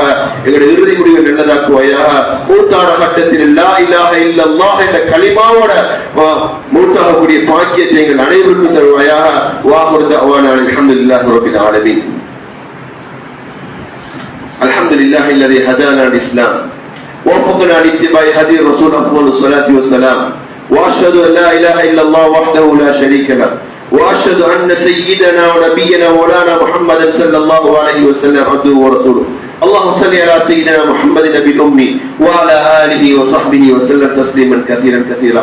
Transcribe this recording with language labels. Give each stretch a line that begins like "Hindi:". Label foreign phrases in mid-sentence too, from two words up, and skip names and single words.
Tamil: எங்களுடைய இறுதி முடிவை நல்லதாக்குவாயாக. மூத்தார கட்டத்தில்
Arabic: لا إله إلا الله
Tamil: என்ற கலிமாவோட மூத்தாகக்கூடிய பாக்கியத்தை எங்கள் அனைவருக்கும் தருவாயாக.
Arabic: وآخر دعوانا الحمد لله رب العالمين. الحمد لله الذي هدانا للإسلام ووفقنا لاتباع هدي الرسول افضل الصلاه والسلام واشهد ان لا اله الا الله وحده لا شريك له واشهد ان سيدنا ونبينا مولانا محمد صلى الله عليه وسلم عبده ورسوله. اللهم صل على سيدنا محمد النبي الأمي وعلى آله وصحبه وسلم تسليما كثيرا كثيرا.